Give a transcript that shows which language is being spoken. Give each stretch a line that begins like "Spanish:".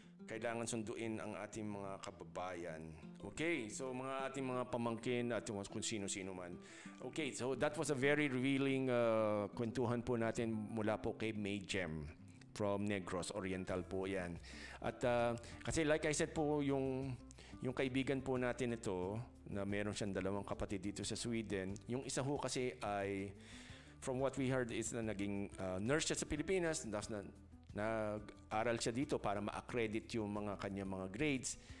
Filipino: kailangan sunduin ang ating mga kababayan. Okay, so mga ating mga pamangkin at kung sino-sino man.
English: Okay, so that was a very revealing kwentuhan
Filipino: po natin mula po kay
English: May Gem from Negros Oriental po yan.
Filipino: At kasi like I said po, yung kaibigan po natin ito, na meron siyang 2 kapatid dito sa Sweden, yung isa ho kasi ay,
English: from what we heard,
Filipino: is na naging nurse siya sa Pilipinas, nag-aral siya dito para ma-accredit yung mga kanyang mga grades.